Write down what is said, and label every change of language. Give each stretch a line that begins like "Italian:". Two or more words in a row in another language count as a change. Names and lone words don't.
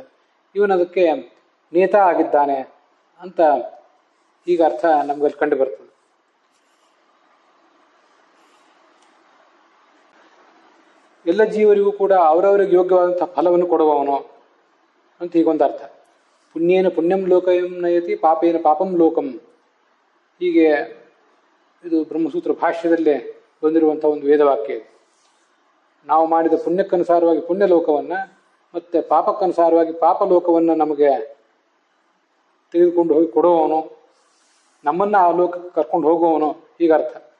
Kannada: ಇವನು ಅದಕ್ಕೆ ನೇತ ಆಗಿದ್ದಾನೆ ಅಂತ ಈಗ ಅರ್ಥ ನಮ್ಗಲ್ಲಿ ಕಂಡು ಬರ್ತದೆ. ಎಲ್ಲ ಜೀವರಿಗೂ ಕೂಡ ಅವರವರಿಗೆ ಯೋಗ್ಯವಾದಂತಹ ಫಲವನ್ನು ಕೊಡುವವನು ಅಂತ ಹೀಗೊಂದು ಅರ್ಥ.
Sanskrit: ಪುಣ್ಯೇನ ಪುಣ್ಯಂ ಲೋಕಂ ನಯತಿ ಪಾಪೇನ ಪಾಪಂ ಲೋಕಂ,
Kannada: ಹೀಗೆ ಇದು ಬ್ರಹ್ಮಸೂತ್ರ ಭಾಷ್ಯದಲ್ಲೇ ಬಂದಿರುವಂತಹ ಒಂದು ವೇದವಾಕ್ಯ ಇದು. ನಾವು ಮಾಡಿದ ಪುಣ್ಯಕ್ಕನುಸಾರವಾಗಿ ಪುಣ್ಯ ಲೋಕವನ್ನ, ಮತ್ತೆ ಪಾಪಕ್ಕನುಸಾರವಾಗಿ ಪಾಪ ಲೋಕವನ್ನ ನಮಗೆ ತೆಗೆದುಕೊಂಡು ಹೋಗಿ ಕೊಡುವವನು, ನಮ್ಮನ್ನ ಆ ಲೋಕಕ್ಕೆ ಕರ್ಕೊಂಡು ಹೋಗುವವನು, ಈಗ ಅರ್ಥ.